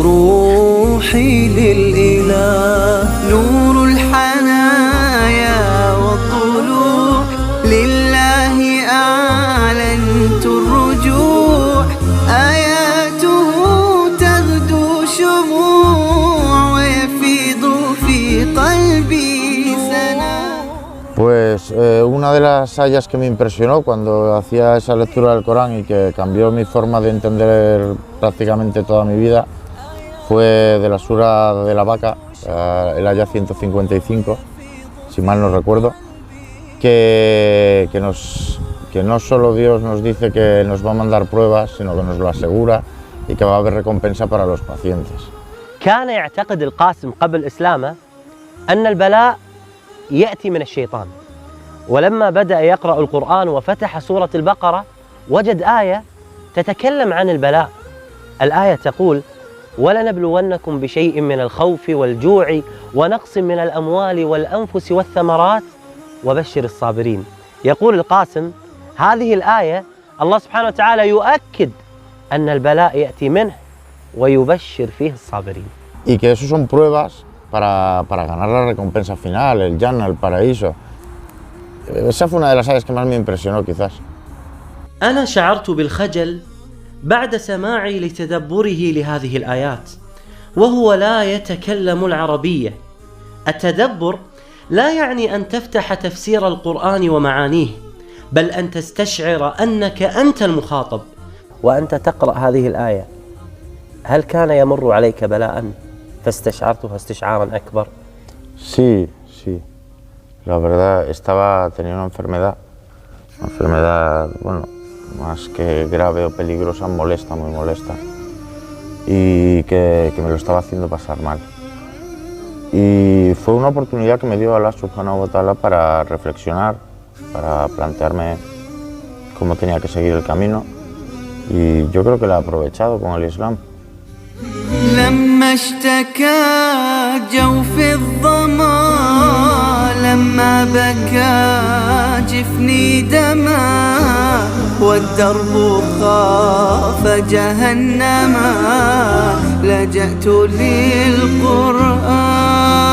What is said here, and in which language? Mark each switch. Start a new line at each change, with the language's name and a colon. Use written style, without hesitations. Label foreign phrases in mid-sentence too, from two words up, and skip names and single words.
Arabic: روحي للإله، نور الحنايا والطلوع لله أعلنت الرجوع، آياته تغدو شموع ويفيض في قلبي سنا.
Spanish: Pues una de las ayas que me impresionó cuando hacía esa lectura del Corán y que cambió mi forma de entender prácticamente toda mi vida fue de la sura de la vaca, el aya 155, si mal no recuerdo, que no solo Dios nos dice que nos va a mandar pruebas, sino que nos lo asegura y que va a haber recompensa para los pacientes.
Arabic: كان يعتقد القاسم قبل إسلامه أن البلاء يأتي من الشيطان، ولما بدأ يقرأ القرآن وفتح سورة البقرة وجد آية تتكلم عن البلاء. الآية تقول: ولنبلونكم بشيء من الخوف والجوع ونقص من الأموال والأنفس والثمرات وبشر الصابرين. يقول القاسم: هذه الآية الله سبحانه وتعالى يؤكد أن البلاء يأتي منه ويبشر فيه الصابرين.
Spanish: Y que eso son pruebas para ganar la recompensa final, el Jannah, el paraíso. Esa fue una de las áreas que más me impresionó quizás.
Arabic: أنا شعرت بالخجل بعد سماعي لتدبره لهذه الآيات، وهو لا يتكلم العربية. التدبر لا يعني أن تفتح تفسير القرآن ومعانيه، بل أن تستشعر أنك أنت المخاطب. وأنت تقرأ هذه الآية، هل كان يمر عليك بلاء فاستشعرتها استشعارا أكبر؟
Spanish: Sí, sí. La verdad, tenía una enfermedad, bueno, más que grave o peligrosa, molesta, muy molesta, y que me lo estaba haciendo pasar mal. Y fue una oportunidad que me dio
Arabic: الله سبحانه وتعالى
Spanish: para reflexionar, para plantearme cómo tenía que seguir el camino, y yo creo que la he aprovechado con el Islam.
Arabic: لما اشتكى جوف الظما، لما بكى جفني دما، والدرب خاف جهنما، لجأت للقرآن.